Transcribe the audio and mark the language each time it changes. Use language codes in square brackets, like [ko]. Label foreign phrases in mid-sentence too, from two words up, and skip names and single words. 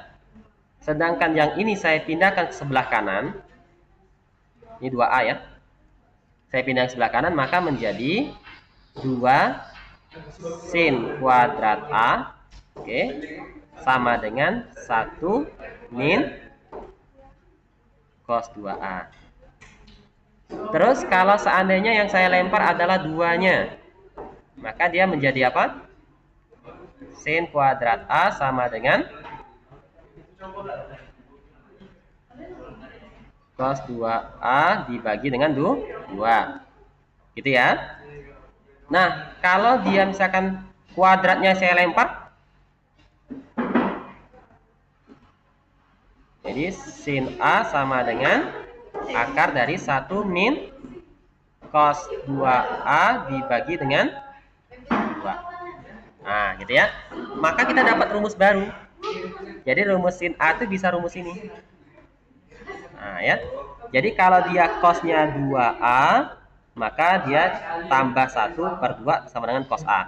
[id] Sedangkan yang ini saya pindahkan ke sebelah kanan. Ini 2A ya. Saya pindah ke sebelah kanan maka menjadi 2 sin kuadrat A. Oke. Sama dengan 1 min cos 2A. Terus kalau seandainya yang saya lempar adalah 2-nya, maka dia menjadi apa? Sin kuadrat A sama dengan cos 2A dibagi dengan 2. Gitu ya. Nah, kalau dia misalkan kuadratnya saya lempar, jadi sin A sama dengan akar dari 1 min cos 2A dibagi dengan 2. Nah, gitu ya. Maka kita dapat rumus baru. Jadi rumus sin A itu bisa rumus ini. Nah, ya. Jadi kalau dia cosnya 2A, maka dia tambah 1/2 sama dengan cos A.